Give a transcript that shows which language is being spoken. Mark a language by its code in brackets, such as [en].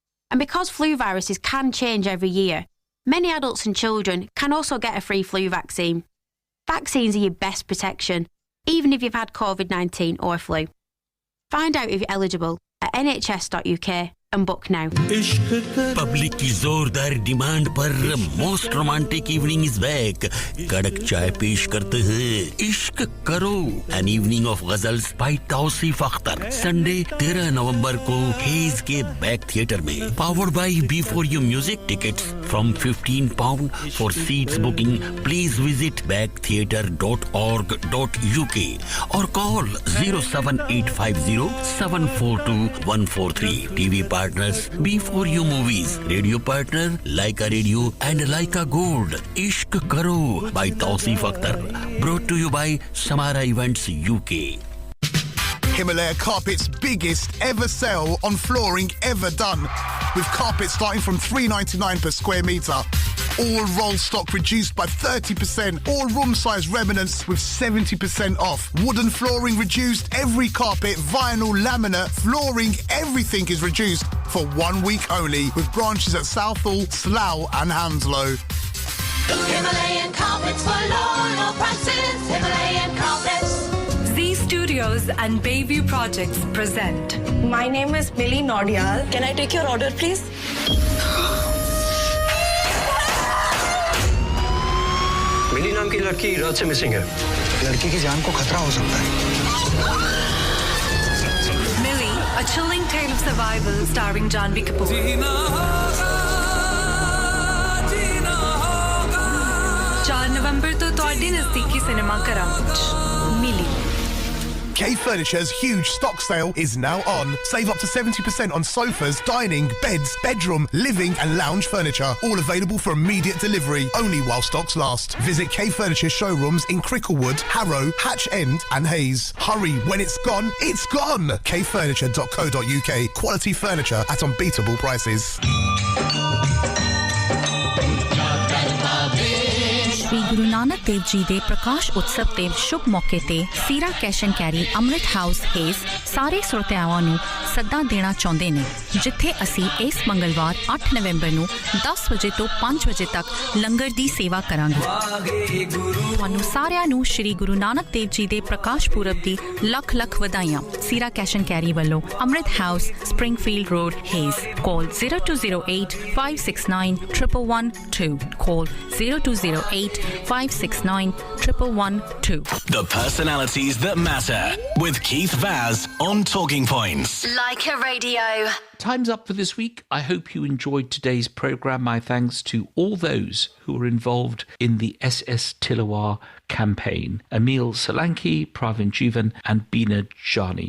[en] And because flu viruses can change every year, many adults and children can also get a free flu vaccine. Vaccines are your best protection, even if you've had COVID-19 or flu. Find out if you're eligible at nhs.uk and book now. [hi] Public की जोरदार demand पर [en] most romantic evening is back [hi] कड़क चाय पेश करते हैं इश्क करो [en] an evening of ghazals by [hi] Tausif Akhtar Sunday 13 नवंबर को हेज के बैक थिएटर में [en] powered by B4U music tickets from £15 for seats booking please visit [hi] backtheatre.org.uk [en] और कॉल 07850742143 TV partners B4U movies radio partner Lyca Radio and Lyca Gold Ishq Karo by Tausif Akhtar brought to you by Samara Events UK. Himalaya Carpet's biggest ever sale on flooring ever done, with carpet starting from $3.99 per square metre. All roll stock reduced by 30%. All room size remnants with 70% off. Wooden flooring reduced. Every carpet, vinyl, laminate, flooring, everything is reduced for 1 week only, with branches at Southall, Slough and Hounslow. Himalayan carpets for low prices. Himalayan carpets. Z Studio Studios and Bayview Projects present. My name is Millie Nordial. Can I take your order, please? [hi] मिली नाम की लड़की रात से missing है लड़की की जान को खतरा हो सकता है [en] Millie, a chilling tale of survival starring Janvi Kapoor. [pa] 4 नवंबर तो ਤੁਹਾਡੇ ਨਜ਼ਦੀਕੀ ਸਿਨੇਮਾ ਘਰਾਂ ਵਿੱਚ ਮਿਲੀ [en] K Furniture's huge stock sale is now on. Save up to 70% on sofas, dining, beds, bedroom, living and lounge furniture. All available for immediate delivery, only while stocks last. Visit K Furniture showrooms in Cricklewood, Harrow, Hatch End and Hayes. Hurry, when it's gone, it's gone! kfurniture.co.uk. Quality furniture at unbeatable prices. [pa] Shri Guru Nanak Dev ji दे प्रकाश उत्सव ते शुभ मौके ते सीरा cash and carry Amrit house हेस सारे सुरतियावां ਨੂੰ ਸੱਦਾ ਦੇਣਾ ਚਾਹੁੰਦੇ ਨੇ ਜਿੱਥੇ ਅਸੀਂ ਇਸ ਮੰਗਲਵਾਰ 8 ਨਵੰਬਰ ਨੂੰ 10 ਵਜੇ ਤੋਂ 5 ਵਜੇ ਤੱਕ ਲੰਗਰ ਦੀ ਸੇਵਾ ਕਰਾਂਗੇ ਤੁਹਾਨੂੰ ਸਾਰਿਆਂ ਨੂੰ ਸ਼੍ਰੀ ਗੁਰੂ ਨਾਨਕ ਦੇਵ ਜੀ ਦੇ ਪ੍ਰਕਾਸ਼ ਪੁਰਬ ਦੀ ਲੱਖ ਲੱਖ ਵਧਾਈਆਂ ਸੀਰਾ ਕੈਸ਼ ਐਂਡ ਕੈਰੀ ਵੱਲੋਂ ਅਮ੍ਰਿਤ house Springfield road ਹੇਸ call 0208 569 1112 call 0208 569 1112 [en] The personalities that matter with Keith Vaz on Talking Points. Lyca Radio. Time's up for this week. I hope you enjoyed today's programme. My thanks to all those who were involved in the SS Tilawa campaign. Emile Solanki, Pravin Jivan and Bina Jani.